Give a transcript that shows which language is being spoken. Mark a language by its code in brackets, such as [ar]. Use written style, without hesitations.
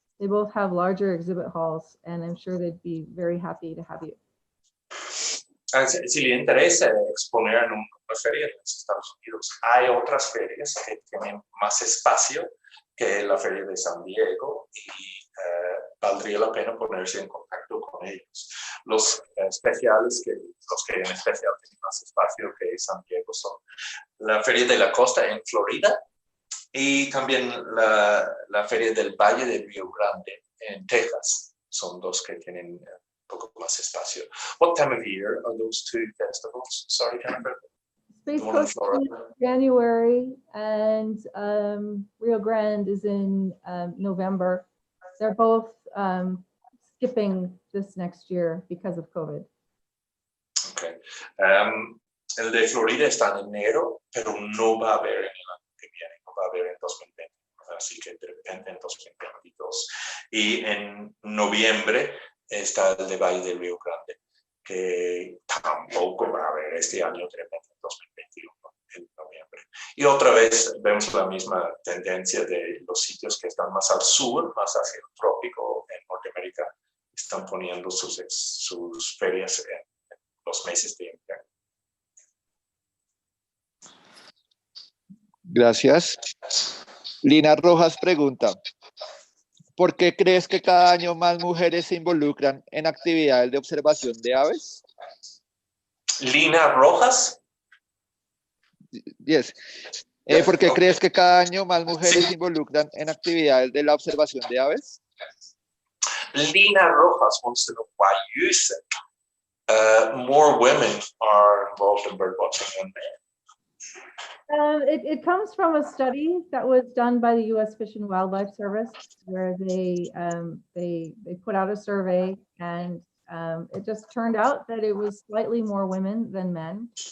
[en] They both have larger exhibit halls, and I'm sure they'd be very happy to have you. [es] Si le interesa exponer en una feria en los Estados Unidos, hay otras ferias que tienen más espacio que la feria de San Diego y valdría la pena ponerse en contacto con ellos. Los especiales, los que en especial tienen más espacio que San Diego son la Feria de la Costa en Florida y también la Feria del Valle de Rio Grande en Texas. Son dos que tienen poco más espacio. [en] What time of year are those two festivals? Sorry, Jennifer. Space Coast is in January, and Rio Grande is in November. They're both skipping this next year because of COVID. Okay. [es] El de Florida está en enero, pero no va a haber en el año que viene, no va a haber en 2020. Así que de repente en 2022. Y en noviembre está el de Valle del Río Grande, que tampoco va a haber este año de repente en 2021, en noviembre. Y otra vez vemos la misma tendencia de los sitios que están más al sur, más hacia el trópico en Norteamérica, están poniendo sus ferias en los meses de invierno. Gracias. Lina Rojas pregunta, ¿por qué crees que cada año más mujeres se involucran en actividades de observación de aves? Lina Rojas. [en] Yes. [es] ¿Por qué crees que cada año más mujeres se involucran en actividades de la observación de aves? [en] Lina Rojas wants to know why you said more women are involved in bird watching than men. It comes from a study that was done by the U.S. Fish and Wildlife Service, where they put out a survey, and it just turned out that it was slightly more women than men.